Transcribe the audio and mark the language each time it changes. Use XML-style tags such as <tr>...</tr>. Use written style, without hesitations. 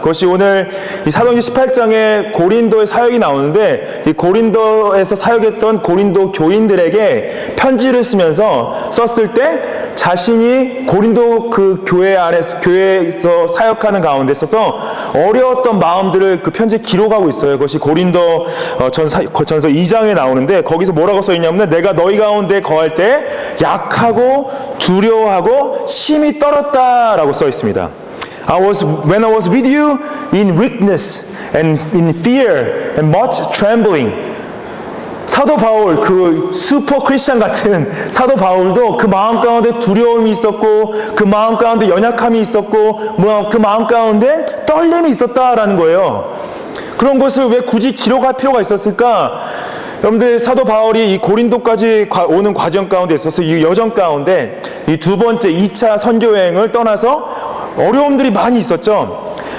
<ko>그것이 오늘 이 사도행전 18장에 고린도의 사역이 나오는데, 이 고린도에서 사역했던 고린도 교인들에게 편지를 쓰면서 썼을 때 자신이 고린도 그 교회에서 사역하는 가운데 있어서 어려웠던 마음들을 그 편지에 기록하고 있어요. 그것이 고린도 전서 2장에 나오는데, 거기서 뭐라고 써있냐면, 내가 너희 가운데 거할 때 약하고 두려워하고 심히 떨었다라고 써있습니다.</ko> <en>When I was with you in weakness and in fear and much trembling.</en> <ko>사도 바울, 그 슈퍼 크리스찬 같은 사도 바울도 그 마음 가운데 두려움이 있었고, 그 마음 가운데 연약함이 있었고, 그 마음 가운데 떨림이 있었다라는 거예요. 그런 것을 왜 굳이 기록할 필요가 있었을까? 여러분들, 사도 바울이 이 고린도까지 오는 과정 가운데 있어서 이 여정 가운데 이 두 번째 2차 선교 여행을 떠나서 어려움들이 많이 있었죠.</ko>